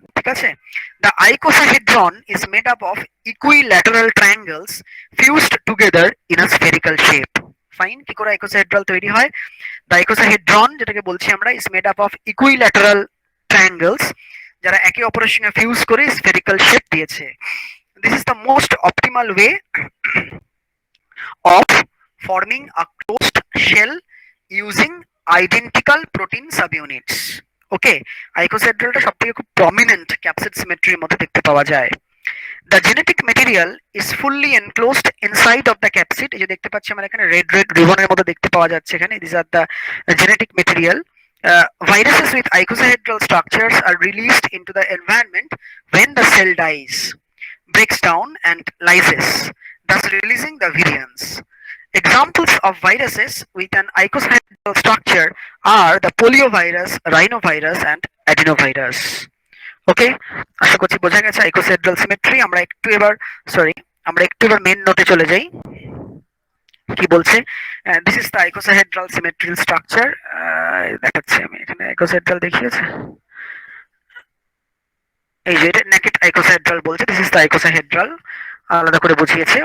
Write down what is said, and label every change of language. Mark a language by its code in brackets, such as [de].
[en] ঠিক আছে, the icosahedron is made up of equilateral triangles fused together in a spherical shape. [bn] Fine, কি করে আইকোসাহেড্রাল তৈরি হয়? [en] the icosahedron যেটাকে বলছি আমরা is made up of equilateral triangles, [bn] যারা একে অপরের সঙ্গে ফিউজ করে স্ফেরিক্যাল শেপ দিয়েছে। [en] This is the most optimal way of forming a closed shell using identical protein subunits. [bn] ওকে, আইকোসাহেড্রালটা সবথেকে খুব প্রমিনেন্ট ক্যাপসিড সিমেট্রির মধ্যে দেখতে পাওয়া যায়। [en] The genetic material is fully enclosed inside of the capsid, [bn] এই যে দেখতে পাচ্ছি আমরা এখানে রেড রেড রিবনের মতো দেখতে পাওয়া যাচ্ছে এখানে, [en] these are the genetic material. Viruses with icosahedral structures are released into the environment when the cell dies, breaks down and lyses, thus releasing the virions. Examples of viruses with an icosahedral structure are the poliovirus, rhinovirus and adenovirus. [bn] ওকে, আশা করছি বোঝা গেছে আইকোসাহেড্রাল symmetry. আমরা একটু এবার main নোটে চলে যাই। কি বলছে? [en] This is the icosahedral symmetrical structure. [bn] দেখাচ্ছি আমি এখানে, আইকোসাহেড্রাল দেখিয়েছে, এই যে এটা নেকেড আইকোসাহেড্রাল বলছে, [en] this is the icosahedral, [bn] আলাদা করে বুঝিয়েছে।